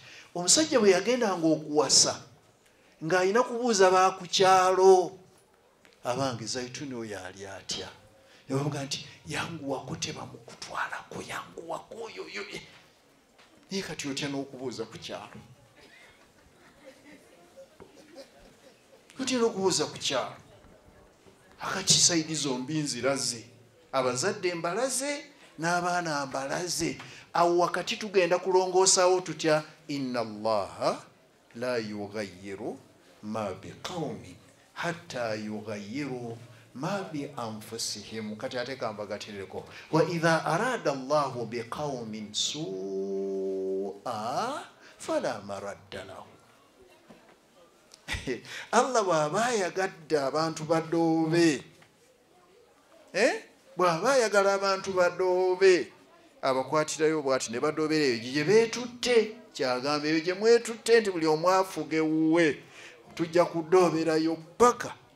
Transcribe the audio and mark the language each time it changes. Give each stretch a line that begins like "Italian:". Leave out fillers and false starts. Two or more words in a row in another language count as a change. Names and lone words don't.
Ganda: Omusajja bwe yagendanga okuwasa ng'alina kubuuza baaku kyalo abange zaituni oyo ali atya yabavuga nti yanguwako tebamukutwalako yanguwako oyo naye kati otya n'okubuuza ku kyalo. Otya n'okubuuza ku kyalo akakisaidi zombi nziraze abazadde mbalaze n'abaana mbalaze. Awo wakati tugenda kulongoosawo tutya
Arabic: إن الله لا يغير ما بقوم حتى يغيروا ما بأنفسهم.
Ganda: Kati ate kambagatireko
Arabic: وإذا أراد الله بقوم سوءا فلا مرد له.
Ganda: Allah bw'aba ayagadde abantu badoobe bw'aba ayagala abantu badoobe abakwatirayo bw'ati ne badoobera eyo gye beetutte. Kyagamba eyo gye mwetutte nti buli omu afuge wuwe tujja kudooberayo paka.